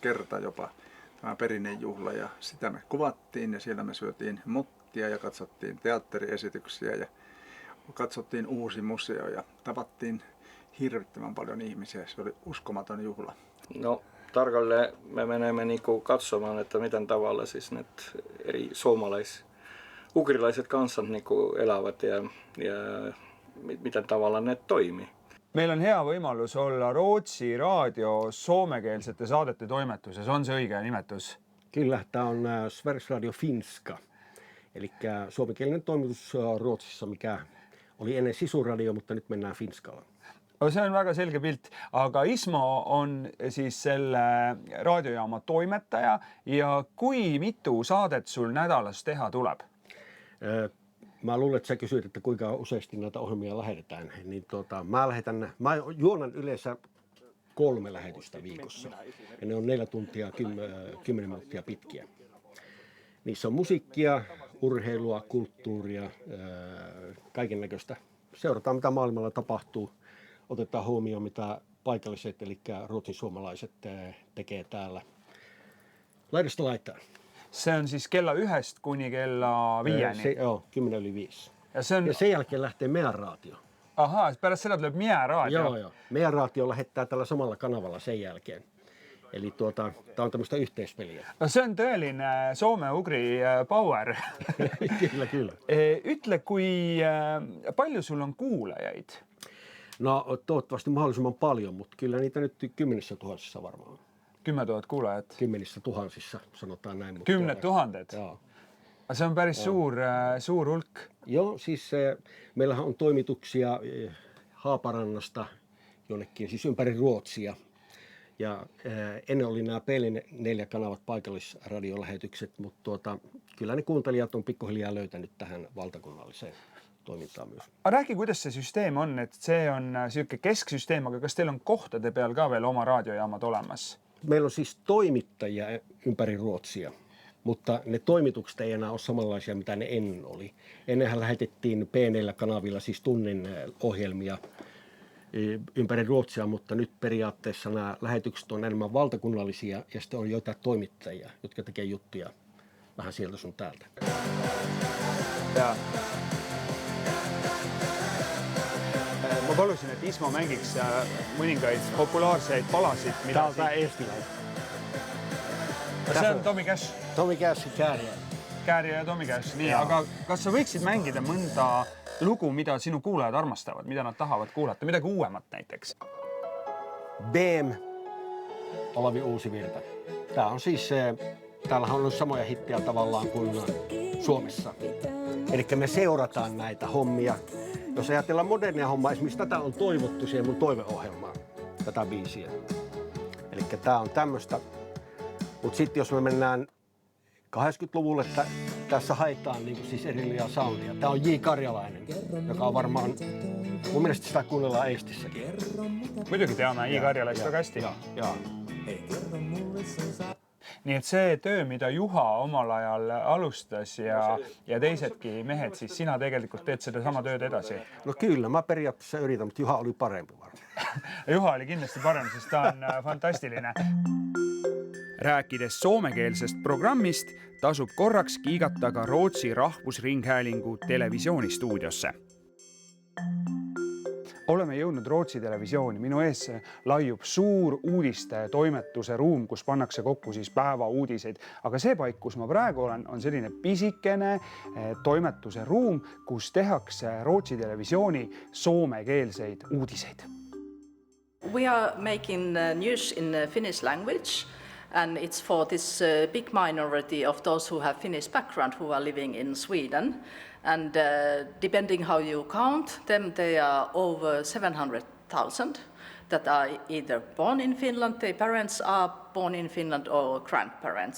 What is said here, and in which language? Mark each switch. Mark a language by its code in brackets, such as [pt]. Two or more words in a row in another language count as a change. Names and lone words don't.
[fi] kerta jopa tämä perinnejuhla, ja sitä me kuvattiin, ja siellä me syötiin muttia ja katsottiin teatteriesityksiä ja katsottiin uusi museo ja tavattiin hirvittävän paljon ihmisiä. Se oli uskomaton juhla. No, tarkalleen me menemme niinku katsomaan, että miten tavalla siis ne eri ukrilaiset kansat niinku elävät ja miten tavalla ne toimii. [et] Meil on hea võimalus olla Rootsi raadio soomekeelsete saadete toimetuses. On se õige nimetus? [fi] Kyllä, tämä on Sveriges Radio Finska, eli suomenkielinen toimitus Ruotsissa, mikä oli ennen Sisuradio, mutta nyt mennään Finskalla. [et] See on väga selge pilt, aga Ismo on siis selle raadiojaama toimetaja ja kui mitu saadet sul nädalas teha tuleb? [fi] Mä luulen, että sä kysyit, että kuinka useasti näitä ohjelmia lähetetään. Niin mä juonan yleensä 3 lähetystä viikossa. Ja ne on 4 tuntia 10 minuuttia pitkiä. Niissä on musiikkia, urheilua, kulttuuria, kaiken näköistä. Seurataan, mitä maailmalla tapahtuu. Otetaan huomioon, mitä paikalliset, eli ruotsin suomalaiset tekee täällä. Laidasta laitaan. [et] Se on siis kella 1 kuni kella 5. [fi] Joo, 10:05. Ja sen jälkeen lähtee meidän raatio. [et] Ahaa, pärast seda tuleb meidän raadio. [fi] Joo. Meidän raatio lähettää tällä samalla kanavalla sen jälkeen. Eli tämä on tämmöistä yhteispeliä. [et] No se on tõeline soome-ugri power. [fi] Kyllä. [et] Ütle, kui palju sul on kuulajaid? [fi] No toivottavasti mahdollisimman paljon, mutta kyllä niitä nyt 10 000 varmaan. [et] 10 000 kuulajat? [fi] 10 000, sanotaan näin. [et] 10 000? [fi] Joo. [et] Se on päris suur hulk. [fi] Joo, siis meillähän on toimituksia Haaparannasta jonnekin, siis ympäri Ruotsia. Ja ennen oli nämä P4-kanavat paikallisradiolähetykset, mutta kyllä ne kuuntelijat on pikkuhiljaa löytänyt tähän valtakunnalliseen toimintaan myös. [et] Räägi, kuidas see süsteem on, et see on siuke kesksüsteem, aga kas teil on kohtade peal ka veel oma raadiojaamad olemas? [fi] Meillä on siis toimittajia ympäri Ruotsia, mutta ne toimitukset ei enää ole samanlaisia, mitä ne ennen oli. Ennenhän lähetettiin P4-kanavilla siis tunnin ohjelmia ympäri Ruotsia, mutta nyt periaatteessa nämä lähetykset on enemmän valtakunnallisia ja sitten on joitain toimittajia, jotka tekee juttuja vähän sieltä sun täältä. Ja. [et] palusin, et Ismo mängiks mõningaid populaarseid palasid, mida [fi] Tää on tää eestiläinen. [et] see on Tommy Cash. Tommy Cash Kääriä. Kääriä ja Tommy Cash, nii, aga kas sa võiksid mängida mõnda lugu, mida sinu kuulajad armastavad, mida nad tahavad kuulata, midagi uuemat näiteks? [fi] BM, Olavi Uusivirta. Tää on siis, täällähän on ollut samoja hittejä tavallaan kuin Suomessa. Eli me seurataan näitä hommia. Jos ajatellaan modernia hommaa, esimerkiksi tätä on toivottu siihen mun toiveohjelmaan, tätä biisiä. Eli tää on tämmöstä. Mut sitten jos me mennään 80-luvulle, tässä haetaan niin siis erillisiä soundia. Tää on J. Karjalainen, joka on varmaan, mun mielestä sitä kuunnellaan Eestissäkin. [et] Muidugi teame J. Karjalaist väga hästi. [fi] Jaa. [et] Nii et see töö, mida Juha omal ajal alustas ja teisedki mehed, siis sina tegelikult teed seda sama tööd edasi. [fi] No kyllä, mä periaatteessa yritän, mutta Juha oli parempi varmaan. [et] Juha oli kindlasti parem, sest ta on fantastiline. Rääkides soomekeelsest programmist, tasub korraks kiigata ka Rootsi Rahvusringhäälingu televisioonistuudiosse. Oleme jõudnud Rootsi televisiooni. Minu ees laiub suur uudiste toimetuse ruum, kus pannakse kokku siis päeva uudiseid. Aga see paik, kus ma praegu olen, on selline pisikene toimetuse ruum, kus tehakse Rootsi televisiooni soomekeelseid uudiseid. [en] We are making news in Finnish language, and it's for this big minority of those who have Finnish background who are living in Sweden. And depending how you count them, they are over 700,000 that are either born in Finland, their parents are born in Finland, or grandparents.